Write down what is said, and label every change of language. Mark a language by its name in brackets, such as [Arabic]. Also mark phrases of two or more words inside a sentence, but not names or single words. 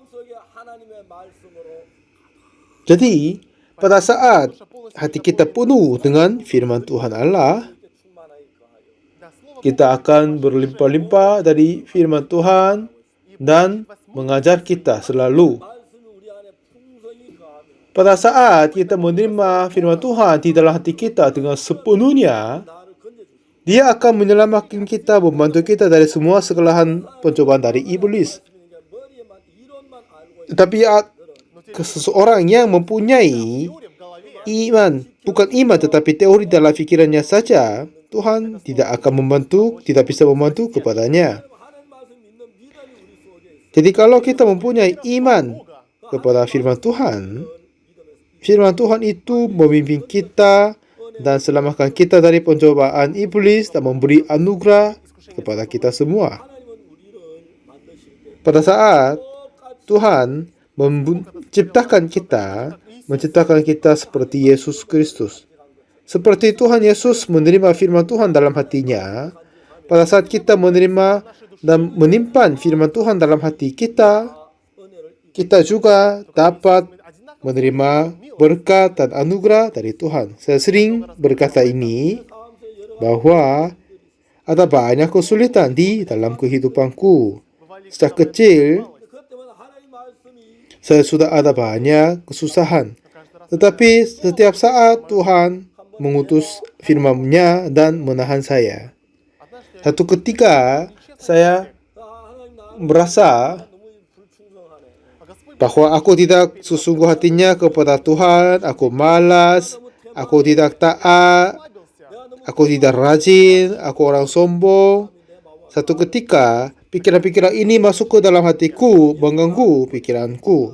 [Indonesian] Jadi, pada saat hati kita penuh dengan firman Tuhan Allah, kita akan berlimpah-limpah dari firman Tuhan dan mengajar kita selalu. pada saat kita menerima firman Tuhan di dalam hati kita dengan sepenuhnya, [Korean] 나를 건져주시고 [Indonesian] Dia akan menyelamatkan kita, membantu kita dari semua segala pencobaan dari iblis. [Korean] 그러니까 머리에만 이론만 알고 [Indonesian] Tetapi seseorang yang mempunyai iman, bukan iman tetapi teori dalam fikirannya saja, Tuhan tidak akan membantu, tidak bisa membantu kepadanya. [Korean] 하나님 말씀 믿는 믿음이 우리 속에 있어. [Indonesian] Jadi kalau kita mempunyai iman kepada firman Tuhan itu memimpin kita dan selamatkan kita dari pencobaan iblis dan memberi anugerah kepada kita semua. [Korean] 하나님은 우리를 만드실 때 [Indonesian] Pada saat [Korean] 똑같이 [Indonesian] Tuhan menciptakan kita seperti Yesus Kristus. Seperti Tuhan Yesus menerima firman Tuhan dalam hatinya, pada saat kita menerima dan menyimpan firman Tuhan dalam hati kita, kita juga dapat menerima berkat dan anugerah dari Tuhan. Saya sering berkata ini, bahwa ada banyak kesulitan di dalam kehidupanku. Sejak kecil, [Korean] 그때마다 하나님 말씀이 [Indonesian] saya sudah ada banyak kesusahan. Tetapi setiap saat Tuhan mengutus firman-Nya dan menahan saya. Satu ketika saya [Korean] 하나님 나 [Indonesian] merasa [Korean] 너무 불충성하네. [Indonesian] bahwa aku tidak sesungguh hatinya kepada Tuhan, aku malas, aku tidak taat, aku tidak rajin, aku orang sombong. Satu ketika pikiran-pikiran ini masuk ke dalam hatiku, mengganggu pikiranku.